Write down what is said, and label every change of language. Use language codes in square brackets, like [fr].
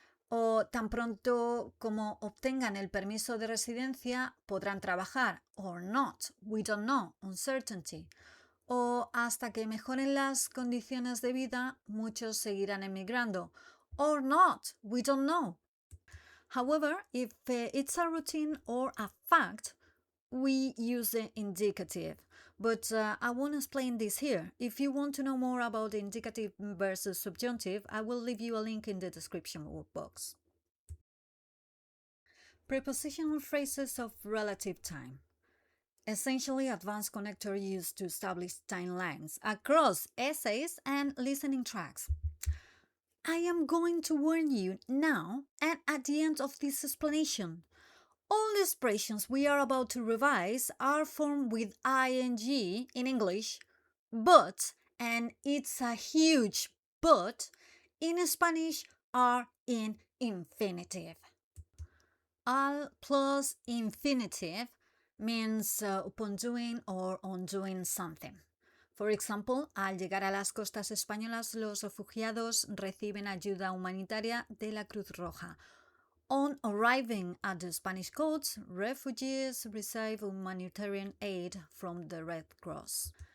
[es] O tan pronto como obtengan el permiso de residencia, podrán trabajar. [en] Or not. We don't know. Uncertainty. [es] O hasta que mejoren las condiciones de vida, muchos seguirán emigrando. [en] Or not. We don't know. However, if it's a routine or a fact, we use the indicative. But I won't explain this here. If you want to know more about indicative versus subjunctive, I will leave you a link in the description box. Prepositional phrases of relative time. Essentially, advanced connector used to establish timelines across essays and listening tracks. I am going to warn you now and at the end of this explanation. All the expressions we are about to revise are formed with ing in English, but, and it's a huge but, in Spanish are in infinitive. Al plus infinitive means upon doing or on doing something. For example, [es] al llegar a las costas españolas, los refugiados reciben ayuda humanitaria de la Cruz Roja. [en] On arriving at the Spanish coast, refugees receive humanitarian aid from the Red Cross.